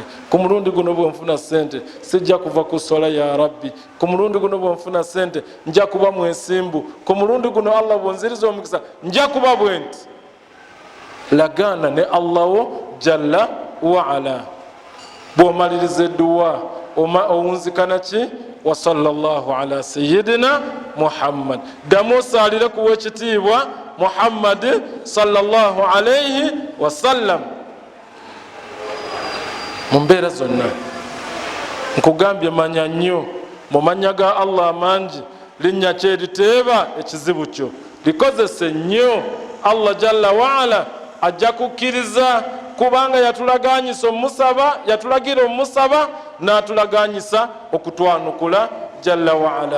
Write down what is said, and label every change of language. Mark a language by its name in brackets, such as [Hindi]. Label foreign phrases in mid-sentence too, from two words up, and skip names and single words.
[Ganda] Ku mulundi guno bwe nfuna sente sijja kuva ku swala ya Rabbi. Ku mulundi guno bwe nfuna sente nja kuba mwesimbu. Ku mulundi guno Allah bw'onziriza omukisa nja kuba bwenti. Lagana ne Allah [Arabic] جل وعلا. [Ganda] Bw'omaliriza edduwa owunzikana ki? [Arabic] وصلى الله على سيدنا محمد. [Ganda] Damu osaalire ku w'ekitiibwa Muhammad [Arabic] صلى الله عليه وسلم. [Ganda] Mu mbeera zonna nkugambye manya nnyo mu mannya ga Allah amangi linnya kye eriteeba ekizibu kyo, likozese nnyo. Allah [Arabic] جل وعلا [Ganda] ajja kukkiriza kubanga yatulaganyisa omusaba, yatulagira omusaba n'atulaganyisa okutwanukula [Arabic] جل وعلا.